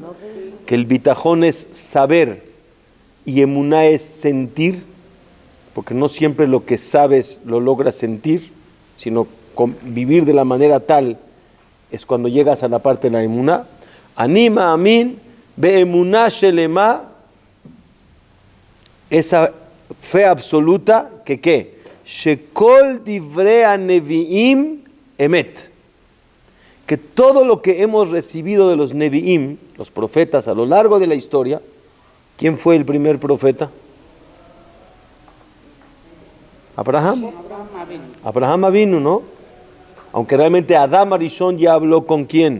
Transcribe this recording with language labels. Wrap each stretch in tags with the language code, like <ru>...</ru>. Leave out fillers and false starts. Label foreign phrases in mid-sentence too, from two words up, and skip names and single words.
<es>Que el bitajón es saber y emuná es sentir, porque no siempre lo que sabes lo logras sentir, sino vivir de la manera tal es cuando llegas a la parte de la emuná.</es> <he>אני מאמין באמונה שלמה,</he> <es>esa fe absoluta que ¿qué?</es> <he>שכל דברי הנביאים אמת,</he> <es>que todo lo que hemos recibido de los neviim, los profetas a lo largo de la historia. ¿Quién fue el primer profeta? Abraham. Abraham Avinu, ¿no? Aunque realmente Adam Arishon ya habló con ¿quién?</es>